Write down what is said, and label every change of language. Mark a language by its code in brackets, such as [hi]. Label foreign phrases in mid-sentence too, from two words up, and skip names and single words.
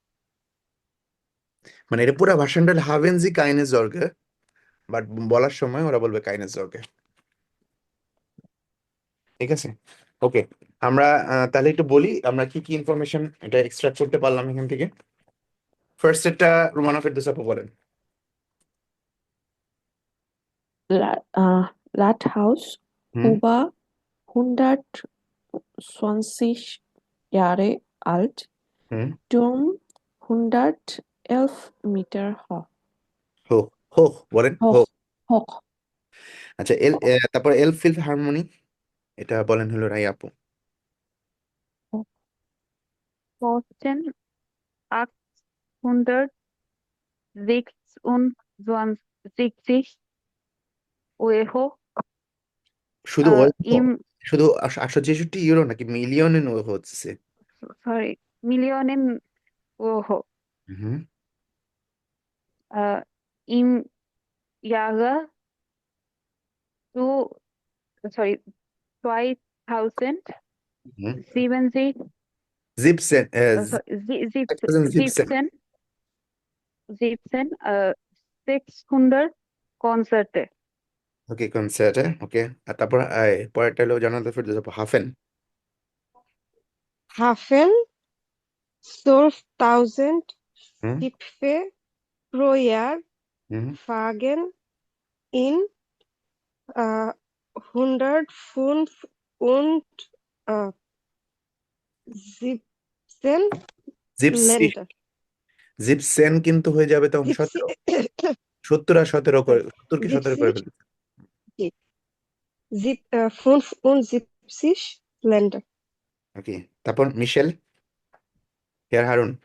[bn] মানে এটা পুরো ভার্সনটা হলো [de] haben Sie keine Sorge, [bn] বাট বলার সময় ওরা বলবে [de] keine Sorge. [bn] ঠিক আছে, ওকে। আমরা তাহলে একটু বলি আমরা কি কি ইনফরমেশন এটা এক্সট্রাক্ট করতে পারলাম এখান থেকে। ফার্স্ট এটা রোমানা ফেরদৌস বলেন। [de] Rathaus হুম über 120 Jahre alt, হুম Turm 111 Meter hoch. [bn] হোক হোক বলেন, হোক। [de] Hoch, hoch. [bn] আচ্ছা, তারপর এলফিল হারমোনি, এটা বলেন হলো রাই আপু। [de] Kosten 866 Euro [bn] শুধু ওই [de] im, [bn] শুধু 866 ইউরো নাকি মিলিয়নে হচ্ছে? [de] sorry, Millionen Euro হুম im Jahre zu, sorry, 2070, [bn] হুম জিপসেন, [en] sorry, [de] 1000 জিপসেন। 600 Konzerte. [bn] ওকে, কনসার্টে, ওকে। আর তারপর পরেরটা হলো জানাতে ফেরদৌস হাফেন। [de] Hafen 12.000 হুম Schiffe pro Jahr হুম fahren in 105 und 17 [bn] জিপসি, [de] Länder. [bn] জিপসেন কিন্তু হয়ে যাবে তখন [de] Siebzig, [bn] 17, 70 আর 17 করে, 70 কি 17 করে 70, ফেলতে। [de] 75 Länder. [bn] ওকে, তারপর মিশেল, হেয়ার হারুন।